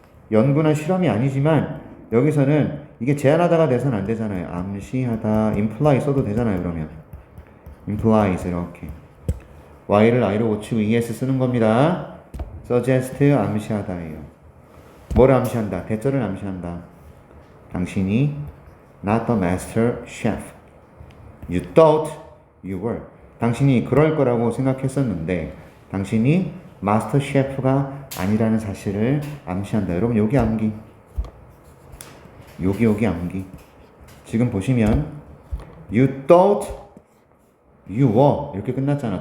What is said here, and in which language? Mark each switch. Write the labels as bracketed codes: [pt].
[ko] 연구나 실험이 아니지만 여기서는 이게 제안하다가 돼서는 안 되잖아요. 암시하다, imply 써도 되잖아요. 그러면 implies 이렇게 y를 i로 고치고 es 쓰는 겁니다. suggest 암시하다예요. 뭘 암시한다? 대절을 암시한다. 당신이 [en] not the master chef. You thought you were. [ko] 당신이 그럴 거라고 생각했었는데 당신이 마스터 셰프가 아니라는 사실을 암시한다. 여러분 여기 암기. 여기 암기. 지금 보시면 [en] you thought you were [ko] 이렇게 끝났잖아.